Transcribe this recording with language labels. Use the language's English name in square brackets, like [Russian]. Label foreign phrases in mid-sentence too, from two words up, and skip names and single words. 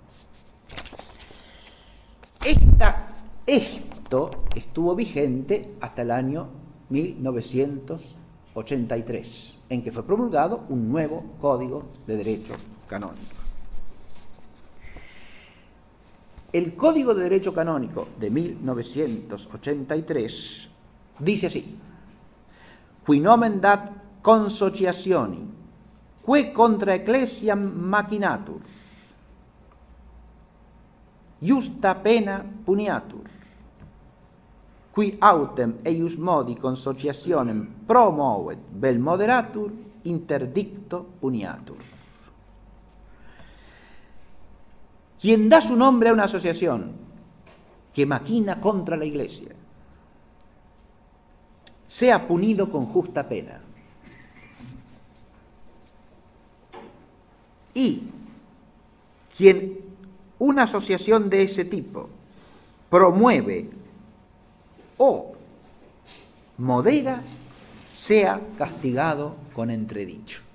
[Spanish] Esto estuvo vigente hasta el año 1983, en que fue promulgado un nuevo Código de Derecho Canónico. El Código de Derecho Canónico de 1983 dice así: [Latin] Qui nomen dat consociationi, que contra ecclesiam machinatur, justa pena puniatur, qui autem eius modi consociationem promovet vel moderatur, interdicto uniatur. [Spanish] Quien da su nombre a una asociación que maquina contra la Iglesia, sea punido con justa pena. Y quien una asociación de ese tipo promueve o modera, sea castigado con entredicho.